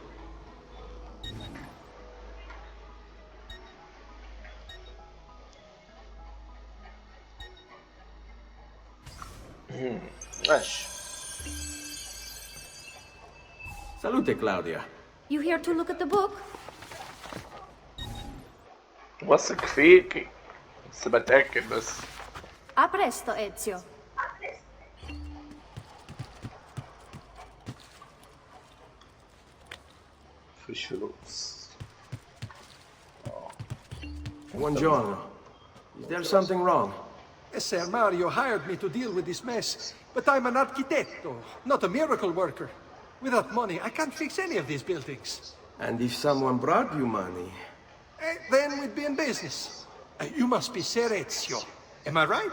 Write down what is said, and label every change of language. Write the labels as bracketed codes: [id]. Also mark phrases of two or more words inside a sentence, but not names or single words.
[ar] ماشي. [it] Salute, Claudia. [en] You here to look at the book? [ar] واثق فيك بس بتأكد بس. [it] A presto, Ezio. [ar] مفيش فلوس. [it] Buongiorno. [en] Is there something wrong? Sir Mario hired me to deal with this mess, but I'm an architetto, not a miracle worker. Without money, I can't fix any of these buildings. And if someone brought you money? Then we'd be in business. You must be Ser Ezio. Am I right?